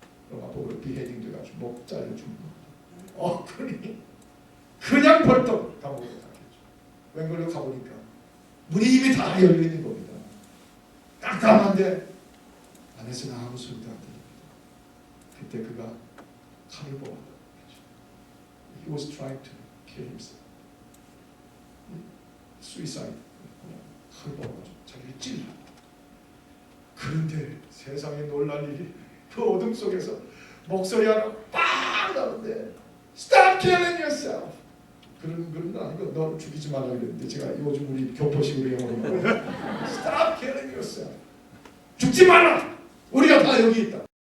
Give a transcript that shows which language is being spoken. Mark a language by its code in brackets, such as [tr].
[ko] 로마법으로 비헤딩 돼가지고 목 잘려 죽는 거. 그냥 벌떡 감옥에 갔겠죠. 웬걸로 가보니까 문이 이미 다 열려 있는 겁니다. 깜깜한데 안에서는 아무 소리도 안 들립니다. 그때 그가 칼을 뽑았다. [en] He was trying to kill himself. Suicide. [ko] 칼을 뽑아가지고 자기를 찔러. 그런데 세상에 놀랄 일이 그 어둠 속에서 목소리 하나 빵 나오는데 [en] Stop killing yourself. [ko] 그런 건 아니고 너 죽이지 말라 그랬는데 제가 요즘 우리 교포식으로 영어로 [en] Stop killing yourself. [ko] 죽지 마라. 우리가 다 여기 있다.